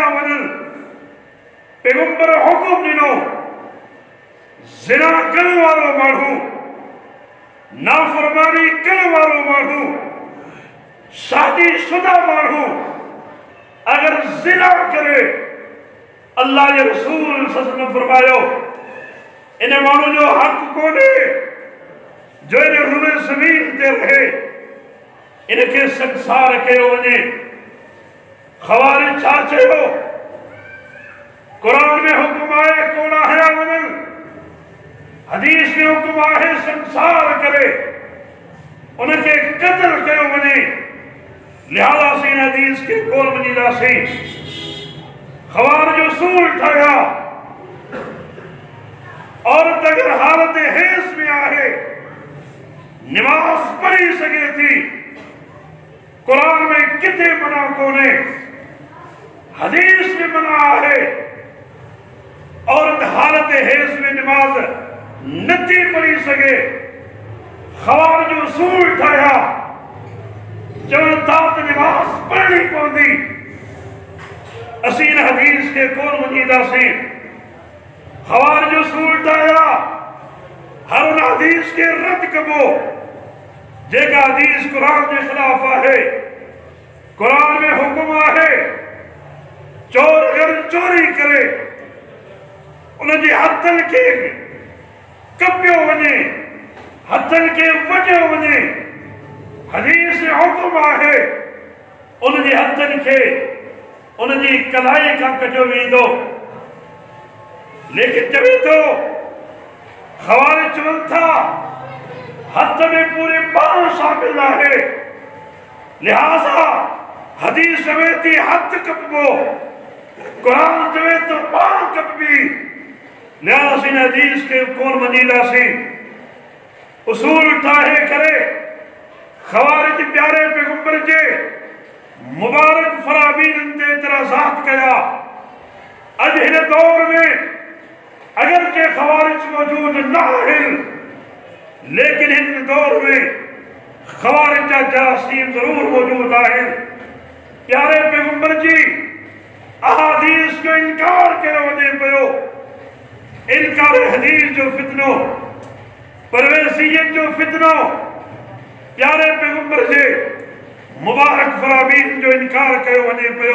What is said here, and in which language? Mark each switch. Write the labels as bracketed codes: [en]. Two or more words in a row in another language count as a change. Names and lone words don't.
[sd] वञनि, पैगंबर हुकुम ॾिनो ज़िना करण वारो माण्हू, नाफरमानी करण वारो माण्हू, शादीशुदा माण्हू अगर ज़िना करे, अल्लाह के रसूल सल्लल्लाहु अलैहि वसल्लम फरमायो इन माण्हू जो हक़ कोन्हे जो इन रुने ज़मीन ते रहे, इनके संसार कयो वञे। ख़वारिज छा चयो? क़ुरान में हुकुम आहे कोड़ा हया वञनि, हदीस में हुकुम आहे संसार करे, उनके कत्ल कयो वञे। लिहाजा से इन हदीस के कोन मञींदासीं। ख़वारिज उसूल ठाहिया, औरत अगर हालत हेस में आहे नमाज पढ़ी सके थी, कुरान में किथे मना कोने, हदीस में मना है। औरत हालत हेस में नमाज नथी पढ़ी सके, ख़वारिज उसूल ठाहिया, चवनि था त नमाज पढ़नी पवंदी। असीं इन हदीस के कोन मञींदासीं। ख़वारिज उसूल ठाहिया, हर उन हदीस के रद्द कबो जेका हदीस कुरान के खिलाफ आहे। कुरान में हुकुम आहे चोर अगर चोरी करे उनजे हथनि खे कपियो वञे, हथनि खे वढियो वञे। हदीस में हुकुम आहे उनजे हथनि खे उनकी कलाई का कजो वींदो। लेकिन चवे तो खवारिज चवन था हथ में पूरे बाण शामिल है, लिहाजा हदीस चवे थी हथ कपबो, कुरान चवे तो बाण कपबी। लिहाजा इन हदीस के कौन मनीला सी उसूल ठाहे करे खवारिज प्यारे पैगंबर जे मुबारक फरामीन ते इतराजात कया। अज इन दौर में अगर के खवारिज मौजूद ना है, लेकिन इन दौर में खवारिज का जरासीम जरूर मौजूद है। प्यारे पैगंबर जी अहादीस जो इनकार कयो वञे पियो, इनकार हदीस जो फितनो, परवेसियत जो फितनो, प्यारे पैगंबर जे मुबारक फरामीन जो इनकार कयो वञे पियो।